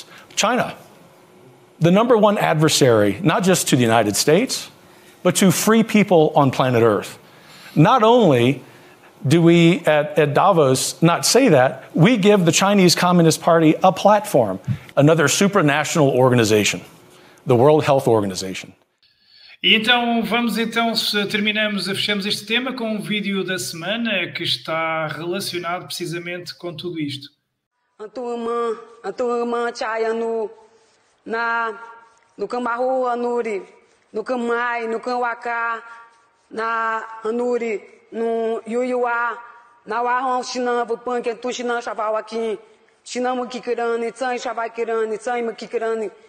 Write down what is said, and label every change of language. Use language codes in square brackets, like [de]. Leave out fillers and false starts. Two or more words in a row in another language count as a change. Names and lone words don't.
[en] China, the number one adversary, not just to the United States, but to free people on planet Earth. Not only do we at Davos not say that, we give the Chinese Communist Party a platform, another supranational organization, the World Health Organization. [pt] E então, fechamos este tema com um vídeo da semana que está relacionado precisamente com tudo isto. No Cambarru, Anuri, no Camai, no Camwacá, na Anuri, no Yuyuá, na Warron, Xinambo, Panque, Tu Xinam, Chaval aqui, Xinamo Kikirani, Tsai, Chavai Kirani, Tsai, Makikirani.